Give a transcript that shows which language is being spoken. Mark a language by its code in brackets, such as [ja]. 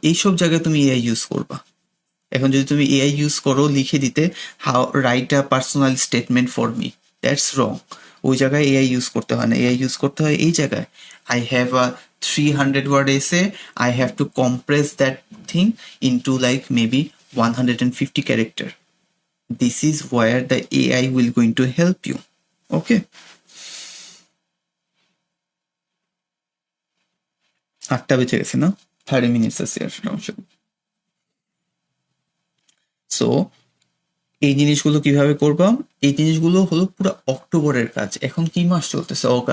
[bn] এইসব জায়গায় তুমি এআই ইউজ করবা। এখন যদি তুমি এআই ইউজ করো লিখে দিতে, [en] How write a personal statement for me, that's wrong. [bn] ওই জায়গায় এআই ইউজ করতে হয় না, এআই ইউজ করতে হয় এই জায়গায়, [en] I have a 300 word essay, I have to compress that thing into like maybe 150 character. This is where the AI will going to help you. [bn] Okay, 8টা বেঁচে গেছে না, 30 minutes আছে আর সমস্যা। সো এই জিনিসগুলো কিভাবে করবা? এই জিনিসগুলো হলো পুরো অক্টোবরের কাজ। এখন কি মাস চলতেছে?